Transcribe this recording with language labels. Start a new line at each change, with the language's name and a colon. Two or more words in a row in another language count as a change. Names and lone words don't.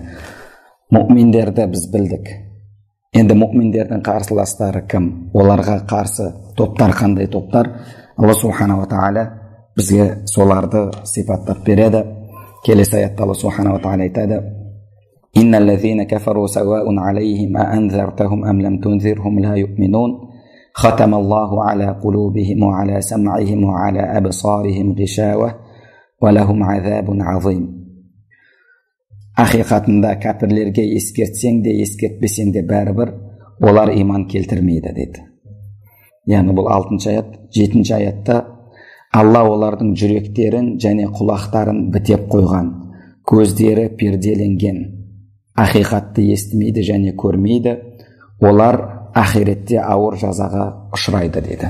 Kazakh: Мұъминдерді біз білдік. Енді мұъминдердің қарсыластары кім? Оларға қарсы топтар қандай топтар? Алла субханала тағала бізге соларды сипаттап береді. Келесі аятта Алла субханала тағала айтады:
Arabic: «إن الذين كفروا سواء عليهم أأنذرتهم أم لم تنذرهم لا يؤمنون. ختم الله على قلوبهم وعلى سمعهم وعلى أبصارهم غشاوة ولهم عذاب عظيم».
Kazakh: Ақиқатында кәпірлерге ескертсең де, ескертпесең де бәрібір олар иман келтірмейді деді. Яғни бұл 6-шы аят. 7-ші аятта Алла олардың жүректерін және құлақтарын бітеп қойған, көздері перделенген, ақиқатты естімейді және көрмейді, олар ақиретте ауыр жазаға ұшырайды деді.